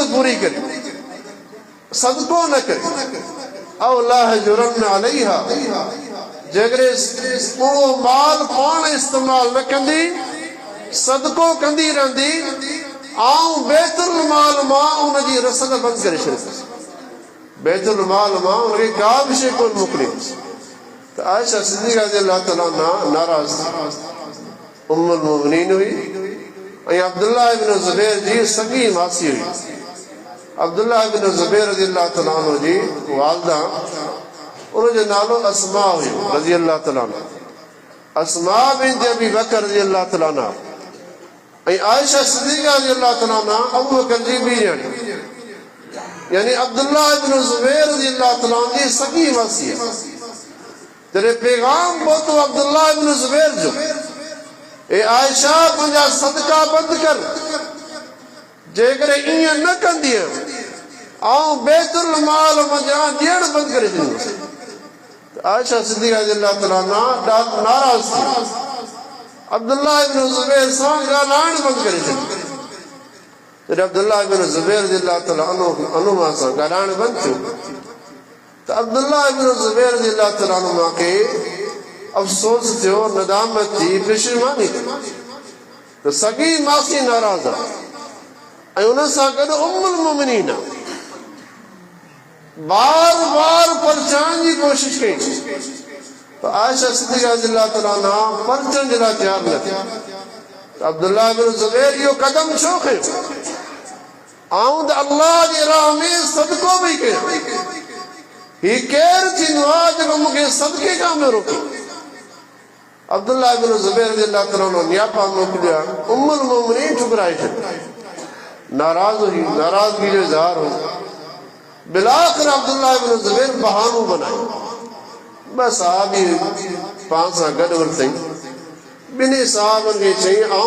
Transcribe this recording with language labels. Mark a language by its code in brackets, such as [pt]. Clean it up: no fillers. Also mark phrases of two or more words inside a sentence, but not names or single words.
[sd] पूरी करे सदको न करे औ [ar] لأحجرن عليها [sd] जेकॾहिं उहो माल पाण इस्तेमालु न कंदी सदको कंदी रहंदी ऐं बैतुल माल मां उनजी रसद बंदि करे छॾींदसि बैतुल माल मां उनखे का बि शइ कोन मोकिलींदसि त आयशा सिद्दीक़ा [ar] رضي الله تعالى عنها [sd] नाराज़ उम्मुल मोमिनीन हुई ऐं अब्दुल्लाह इब्न ज़ुबैर जी सॻी मासी हुई अब्दुल्लाह इब्न ज़ुबैर [ar] رضي الله تعالى عنه [sd] जी वालिदा उनजो नालो अस्मा हुई [ar] رضي الله تعالى عنها [sd] अस्मा बिन्त अबी बकर [ar] رضي الله تعالى عنها [sd] ऐं आयशा सिद्दीक़ा [ar] رضي الله تعالى عنها [sd] अबू बकर जी ॿी ॼणी यानी अब्दुल्लाह इब्न ज़ुबैर [ar] رضي الله تعالى عنه [sd] जी सॻी मासी आहे जॾहिं पैगाम पहुतो अब्दुल्लाह इब्न ज़ुबैर जो ए आयशा पंहिंजा सदका बंदि कर जेकॾहिं ईअं न कंदीअ ऐं बैतुल माल मञा ॾियण बंदि करे छॾींदुसि त आयशा सिद्दीक़ा [ar] رضي الله تعالى عنها [sd] नाराज़ थी अब्दुल्लाह इब्न ज़ुबैर सां ॻाल्हाइण बंदि करे छॾियो जॾहिं अब्दुल्लाह इब्न ज़ुबैर [ar] رضي الله تعالى عنه [sd] सां ॻाल्हाइण बंदि थियो त अब्दुल्लाह इब्न ज़ुबैर [ar] رضي الله تعالى عنه [sd] खे अफ़सोस थियो नदामत थी पेशेमानी थी त सॻी मासी नाराज़ आहे ऐं उन सां गॾु उम्मुल मोमिनीन बार बार परचाइण जी कोशिशि कई त आयशा सिद्दीक़ा [ar] رضي الله تعالى عنها [sd] परचण जे लाइ तयारु न थी त अब्दुल्लाह इब्न ज़ुबैर इहो कदम छो खयो आऊं त अल्लाह जे राह में सदको बि कयो ही केरु थींदो आहे जेको मूंखे सदके खां में रोके अब्दुल्लाह इब्न ज़ुबैर [ar] رضي الله تعالى عنه [sd] नियापा मोकिलिया उम्मुल मोमिनीन ठुकराए छॾियो नाराज़ हुई नाराज़गी जो इज़हार हो बिलाख़िर अब्दुल्लाह इब्न ज़ुबैर बहानो बनायो ॿ सहाबी पाण सां गॾु वरितई ॿिन्ही सहाबनि खे चई आऊं